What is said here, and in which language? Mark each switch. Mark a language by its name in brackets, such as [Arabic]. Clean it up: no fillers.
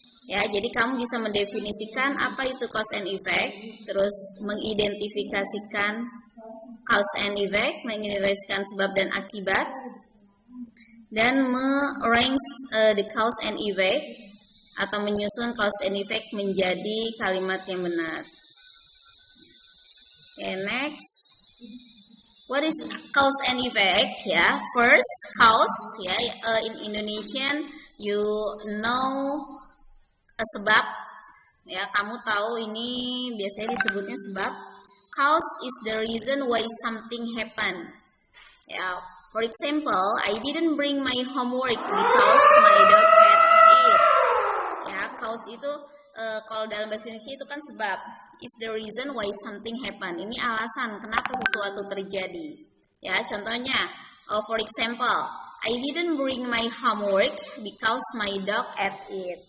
[Indonesian] Ya, jadi kamu bisa mendefinisikan apa itu cause and effect, terus mengidentifikasikan cause and effect, mengidentifikasikan sebab dan akibat, dan [English] me-arrange the cause and effect [Indonesian] atau menyusun cause and effect menjadi kalimat yang benar. [English] Okay, next. What is cause and effect? Ya, first cause. Ya, in Indonesian you know sebab. [Indonesian] Ya, kamu tahu ini biasanya disebutnya sebab. [English] Cause is the reason why something happen. Ya, for example, I didn't bring my homework because my dog ate it. [Indonesian] Ya, cause itu kalau dalam bahasa Indonesia itu kan sebab. [English] Is the reason why something happen. [Indonesian] Ini alasan kenapa sesuatu terjadi. Ya, contohnya, [English] for example, I didn't bring my homework because my dog ate it.